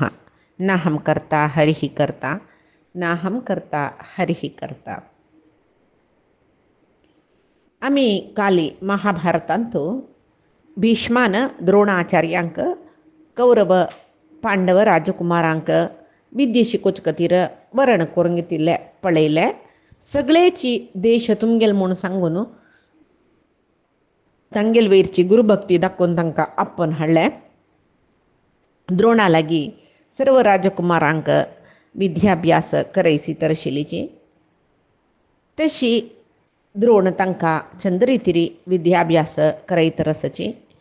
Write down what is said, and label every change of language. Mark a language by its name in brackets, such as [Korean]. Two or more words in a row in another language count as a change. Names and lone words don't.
[Sanskrit] नाहं कर्ता हरिः कर्ता नाहं कर्ता हरिः कर्ता. [Konkani] आम्ही काली महाभारतांतू भीष्मान द्रोणाचार्यांक कौरव पांडव राजकुमारांक विद्ये शिकोच खातीर वर्ण करून घेतिल्ले पळयले. सगळेची देश तुमगेल म्हूण सांगून तांगेल वयरची गुरुभक्ती दाखोवन तांकां आप्पन हाडले. द्रोणा लागीं सर्व राजकुमारांक विद्याभ्यास करयसी तरशिलीची तशी द्रोण तांकां चंद रितीरी विद्याभ्यास करयत आसची.